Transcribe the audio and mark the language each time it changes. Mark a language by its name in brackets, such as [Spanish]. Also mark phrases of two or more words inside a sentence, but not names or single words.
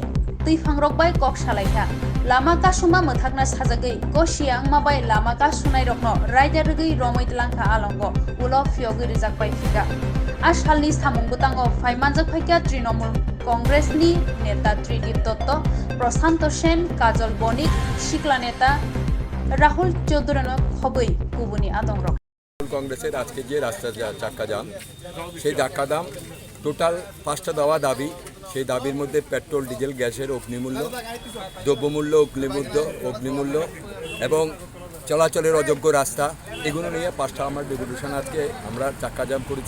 [Kok Borok] तैफांरकबाय कक सालायथा लामा का सुमा मोथाकना साजागै गसियां माबाय लामा का सुनाय रकनो रायदारगै रमैतलांखा आलंगो उलो फियगै रिजाकबाय फिगा आ सालनि सामंबतांगो फाइमानजाक फाइका तृणमूल कांग्रेसनि नेता त्रिदीप दत्त प्रशांत सेन काजल बणिक शिखला नेता राहुल चौधुरीनो खबै गुबुननि आदंरक [Bangla] কংগ্রেসের আজকে যে রাস্তা চাক্কা জাম সেই চাক্কা দাম টোটাল 5টা দেওয়া দাবি সেই দাবির মধ্যে পেট্রোল ডিজেল গ্যাসের অগ্নিমূল্য দ্রব্যমূল্য অগ্নিমূল্য এবং চলাচলের অযোগ্য রাস্তা এগুলো নিয়ে 5টা আমার ডেপুটেশন আজকে আমরা চাক্কা জাম করেছি।